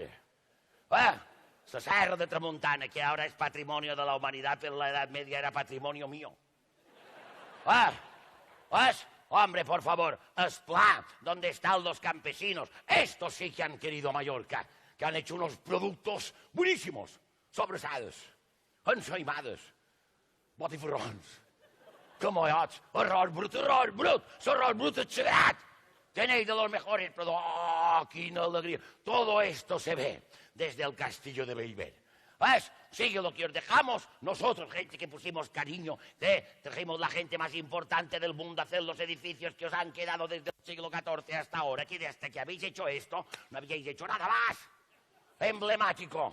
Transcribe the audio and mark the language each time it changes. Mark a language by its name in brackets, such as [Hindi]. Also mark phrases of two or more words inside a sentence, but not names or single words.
[Spanish] La Serra de Tramuntana, que ahora es patrimonio de la humanidad, pero en la Edad Media era patrimonio mío. Hombre, por favor, Esplà, donde están los campesinos. Estos sí que han querido Mallorca, que han hecho unos productos buenísimos, sobrasados, ensaimados, [Catalan] botifarrons, camallots, arròs brut, arròs brut exagerat. [Spanish] Tenéis de los mejores, pero [Catalan] quina alegría. [Spanish] Todo esto se ve desde el castillo de Bellver. Sigue lo que os dejamos nosotros, gente que pusimos cariño, trajimos la gente más importante del mundo a hacer los edificios que os han quedado desde el siglo XIV hasta ahora, que hasta que habéis hecho esto, no habíais hecho nada más emblemático.